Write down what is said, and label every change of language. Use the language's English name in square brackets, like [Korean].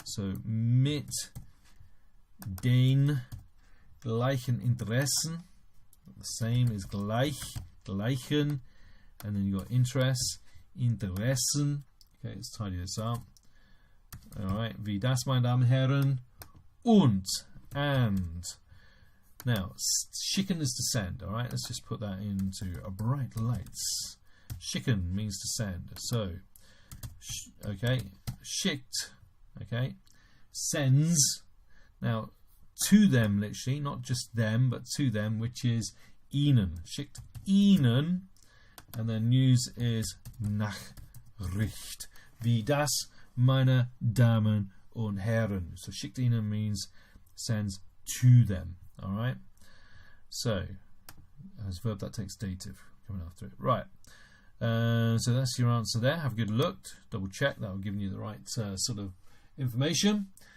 [German] So mit den gleichen Interessen. [English] The same is gleich, gleichen, and then you got interests, Interessen. Okay, let's tidy this up. All right, [German] wie das, meine Damen und Herren. [English] Und, and. Now, schicken is to send. All right, let's just put that into a bright lights. Schicken means to send. So, okay, schickt. Okay, sends. Now, to them, literally, not just them, but to them, which is ihnen. [German] Schickt ihnen. [English] And then news is Nachricht. [German] Wie das, meine Damen und Herren. [English] So [German] schickt ihnen [English] means sends to them. All right. So as a verb that takes dative coming after it. Right. So that's your answer there. Have a good look. Double check that will give you the right sort of information.